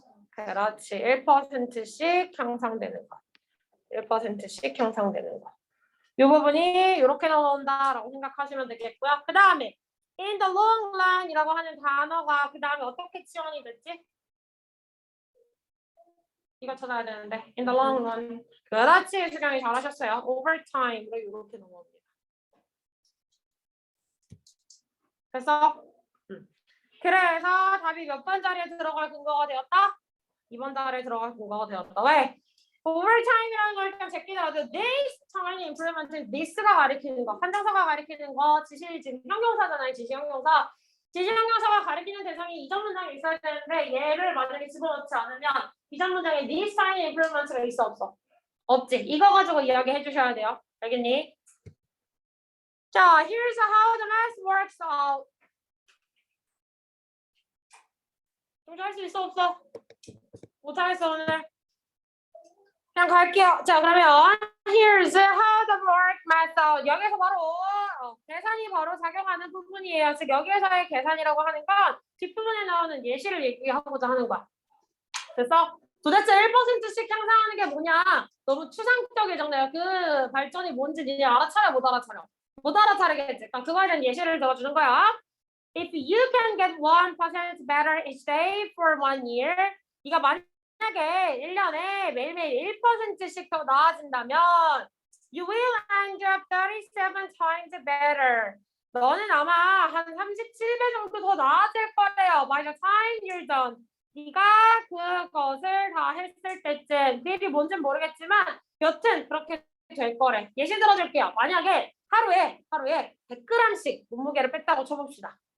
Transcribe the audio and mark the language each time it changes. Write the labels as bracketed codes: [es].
[ko] 그렇지. 1%씩 향상되는 거. 1%씩 향상되는 거. 이 부분이 이렇게 나온다라고 생각하시면 되겠고요. 그 다음에 [en] in the long run [ko] 이라고 하는 단어가 그 다음에 어떻게 지원이 됐지? 이거 찾아야 되는데 [en] in the long run. [ko] 그렇지. 수경이 잘하셨어요. over time으로 이렇게 넘어옵니다. 그래서 그래서 답이 몇 번 자리에 들어갈 근거가 되었다? 2번 자리에 들어갈 근거가 되었다. 왜? overtime이라는 걸 일단 제끼더라도 [en] this tiny improvement, [ko] this가 가리키는 거, 판정사가 가리키는 거, 지시 지금 형용사잖아요. 지시 형용사. 지시 형용사가 가리키는 대상이 이전 문장에 있어야 되는데 얘를 만약에 집어넣지 않으면 이전 문장에 [en] this tiny improvement [ko] 가 있어 없어? 없지. 이거 가지고 이야기해 주셔야 돼요. 알겠니? 자, [en] here's how the math works out. [ko] 좀 할 수 있어 없어? 못하겠어 오늘. 그냥 갈게요. 자, 그러면 [en] here's how the work method. [ko] 여기서 바로 계산이 바로 작용하는 부분이에요. 즉 여기에서의 계산이라고 하는 건 뒷부분에 나오는 예시를 얘기하고자 하는 거야. 그래서 도대체 1%씩 향상하는 게 뭐냐? 너무 추상적이잖아요. 그 발전이 뭔지 니네 알아차려 못 알아차려? 못 알아차리겠지. 그러니까 그거에 대한 예시를 들어주는 거야. [en] If you can get 1% better each day for 1 year, [ko] 네가 만약에 1년에 매일매일 1%씩 더 나아진다면 [en] you will end up 37 times better. [ko] 너는 아마 한 37배 정도 더 나아질 거예요. [en] By the time you're done. [ko] 네가 그것을 다 했을 때쯤. 그 일이 뭔지는 모르겠지만 여튼 그렇게 될 거래. 예시 들어줄게요. 만약에 하루에 100g씩 몸무게를 뺐다고 쳐봅시다.